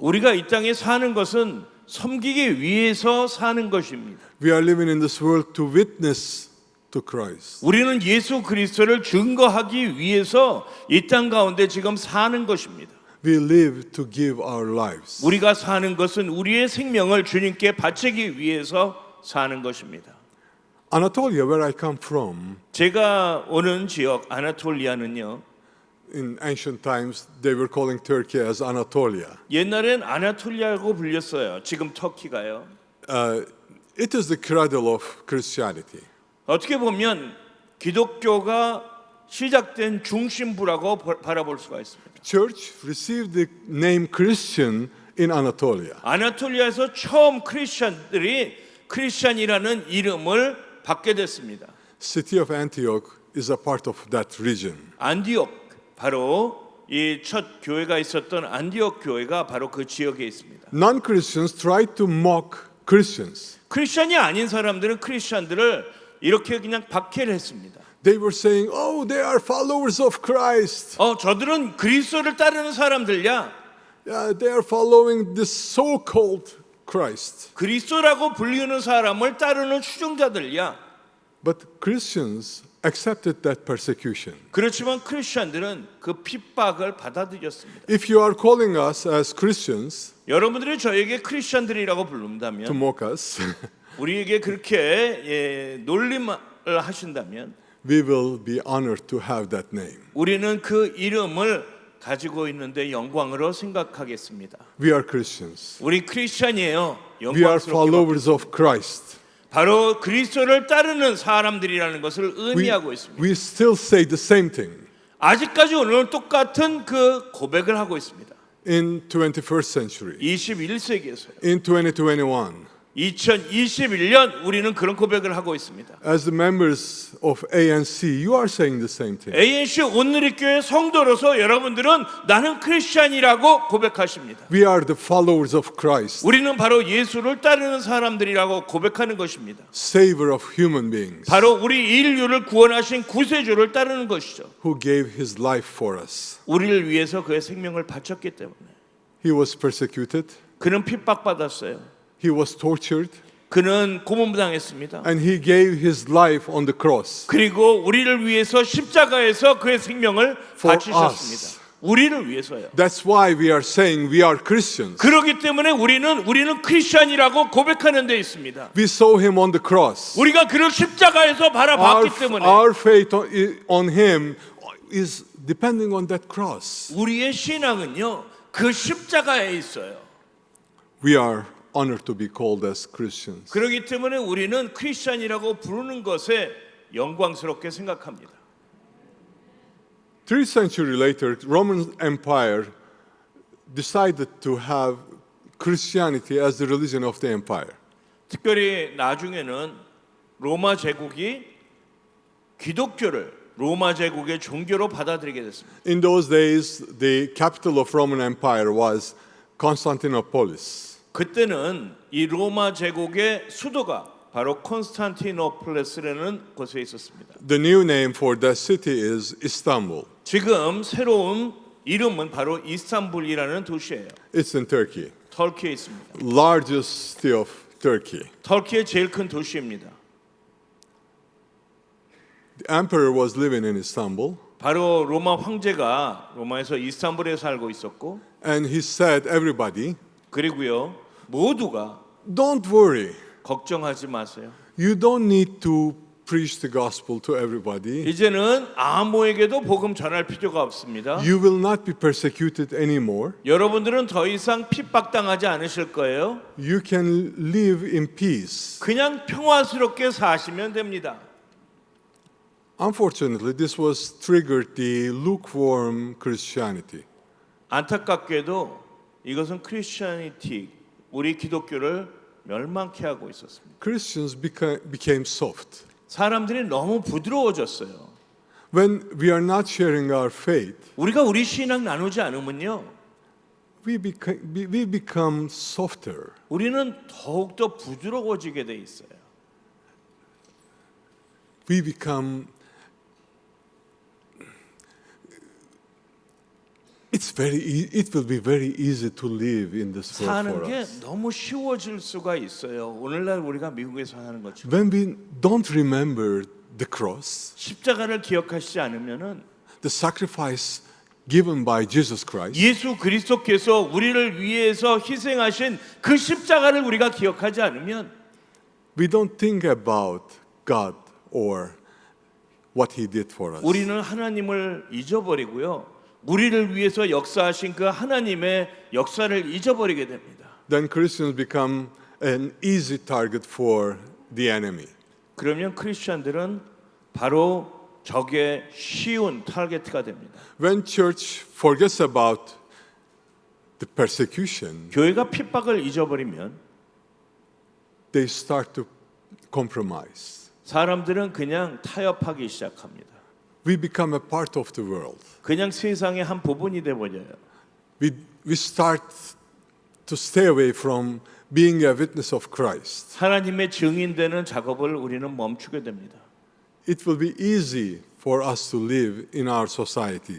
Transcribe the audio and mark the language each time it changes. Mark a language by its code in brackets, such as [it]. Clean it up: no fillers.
[ko] 우리가 이 땅에 사는 것은 섬기기 위해서 사는 것입니다. [en] We are living in this world to witness to Christ. [ko] 우리는 예수 그리스도를 증거하기 위해서 이 땅 가운데 지금 사는 것입니다. [en] We live to give our lives. [ko] 우리가 사는 것은 우리의 생명을 주님께 바치기 위해서 사는 것입니다. [en] Anatolia, where I come from, [ko] 제가 오는 지역 아나톨리아는요. [en] in ancient times, they were calling Turkey as Anatolia. [ko] 옛날엔 아나톨리아라고 불렸어요. 지금 터키가요. [en] It is the cradle of Christianity. [ko] 어떻게 보면 기독교가 시작된 중심부라고 바라볼 수가 있습니다. [en] Church received the name Christian in Anatolia. [ko] 아나톨리아에서 처음 크리스천이라는 이름을 받게 됐습니다. [en] City of Antioch is a part of that region. [ko] 안디옥 바로 이 첫 교회가 있었던 안디옥 교회가 바로 그 지역에 있습니다. [en] Non-Christians tried to mock Christians. [ko] 크리스천이 아닌 사람들은 크리스천들을 이렇게 그냥 박해를 했습니다. [en] They were saying, "Oh, they are followers of Christ. [ko] 저들은 그리스도를 따르는 사람들야. [en] Yeah, they are following this so-called Christ." [ko] 그리스도라고 불리는 사람을 따르는 추종자들야. [en] But Christians accepted that persecution. [ko] 그렇지만 크리스천들은 그 핍박을 받아들였습니다. [en] If you are calling us as Christians [ko] 여러분들이 저에게 크리스천들이라고 [en] to [ko] 부른다면 [en] mock us, [ko] 우리에게 그렇게 놀림을 하신다면 [en] we will be honored to have that name. [ko] 우리는 그 이름을 가지고 있는데 영광으로 생각하겠습니다. [en] We are Christians. [ko] 우리 크리스천이에요. [en] We are [ko] 영광스럽게 [en] followers of Christ. [ko] 바로 그리스도를 따르는 사람들이라는 것을 의미하고 있습니다. [en] We still say the same thing. [ko] 아직까지 오늘은 똑같은 그 고백을 하고 있습니다. [en] In 21st century, [ko] 21세기에서요. [en] in 2021, [ko] 2021년 우리는 그런 고백을 하고 있습니다. [en] as the members of ANC, you are saying the same thing. [ko] ANC 온누리교회 성도로서 여러분들은 나는 크리스천이라고 고백하십니다. [en] We are the followers of Christ, [ko] 우리는 바로 예수를 따르는 사람들이라고 고백하는 것입니다. [en] Savior of human beings, [ko] 바로 우리 인류를 구원하신 구세주를 따르는 것이죠. [en] who gave his life for us. [ko] 우리를 위해서 그의 생명을 바쳤기 때문에 [en] He was persecuted, [ko] 그는 핍박받았어요. [en] he was tortured, [ko] 그는 고문당했습니다. [en] and he gave his life on the cross. [ko] 그리고 우리를 위해서 십자가에서 그의 생명을 [en] For [ko] 바치셨습니다. [en] us. [ko] 우리를 위해서요. [en] That's why we are saying we are Christians. [ko] 그렇기 때문에 우리는 크리스천이라고 고백하는 데 있습니다. [en] We saw him on the cross. [ko] 우리가 그를 십자가에서 바라봤기 때문에 [en] Our faith on him is depending on that cross. [ko] 우리의 신앙은요 그 십자가에 있어요. [en] We are honored to be called as Christians. [ko] 그렇기 때문에 우리는 크리스천이라고 부르는 것에 영광스럽게 생각합니다. [en] 3rd century later, Roman Empire decided to have Christianity as the religion of the empire. [ko] 특별히 나중에는 로마 제국이 기독교를 로마 제국의 종교로 받아들이게 됐습니다. [en] In those days, the capital of Roman Empire was Constantinopolis. [ko] 그때는 이 로마 제국의 수도가 바로 콘스탄티노플레스라는 곳에 있었습니다. [en] The new name for that city is Istanbul. [ko] 지금 새로운 이름은 바로 이스탄불이라는 도시예요. [en] It's in Turkey. [ko] 터키에 있습니다. [en] Largest city of Turkey. [ko] 터키의 제일 큰 도시입니다. [en] The emperor was living in Istanbul, [ko] 바로 로마 황제가 로마에서 이스탄불에 살고 있었고, [en] and he said, everybody, [ko] 그리고요 모두가 [en] don't worry. [ko] 걱정하지 마세요. [en] You don't need to preach the gospel to everybody. [ko] 이제는 아무에게도 복음 전할 필요가 없습니다. [en] You will not be persecuted anymore. [ko] 여러분들은 더 이상 핍박당하지 않으실 거예요. [en] You can live in peace. [ko] 그냥 평화스럽게 사시면 됩니다. [en] Unfortunately, this was triggered the lukewarm Christianity. [ko] 안타깝게도 이것은 크리스천이티, 우리 기독교를 멸망케 하고 있었습니다. [en] Christians became soft. [ko] 사람들이 너무 부드러워졌어요. [en] When we are not sharing our faith, [ko] 우리가 우리 신앙 나누지 않으면요, [en] we become softer. [ko] 우리는 더욱더 부드러워지게 돼 있어요. [en] We become. It will be very easy to live in this world [ko] 사는 [en] for [ko] 게 [en] us. [ko] 너무 쉬워질 수가 있어요. 오늘날 우리가 미국에서 사는 것처럼 [en] When we don't remember the cross, [ko] 십자가를 기억하시지 않으면은 [en] the sacrifice given by Jesus Christ, [ko] 예수 그리스도께서 우리를 위해서 희생하신 그 십자가를 우리가 기억하지 않으면 [en] we don't think about God or what He did for us. [ko] 우리는 하나님을 잊어버리고요. 우리를 위해서 역사하신 그 하나님의 역사를 잊어버리게 됩니다. [en] Then Christians become an easy target for the enemy. [ko] 그러면 크리스천들은 바로 적의 쉬운 타겟가 됩니다. [en] When church forgets about the persecution, [ko] 교회가 핍박을 잊어버리면 [en] they start to compromise. [ko] 사람들은 그냥 타협하기 시작합니다. [en] We become a part of the world. [ko] 그냥 세상의 한 부분이 돼버려요. [en] We start to stay away from being a witness of Christ. [ko] 하나님의 증인되는 작업을 우리는 멈추게 됩니다. [en] It will be easy for us to live in our societies.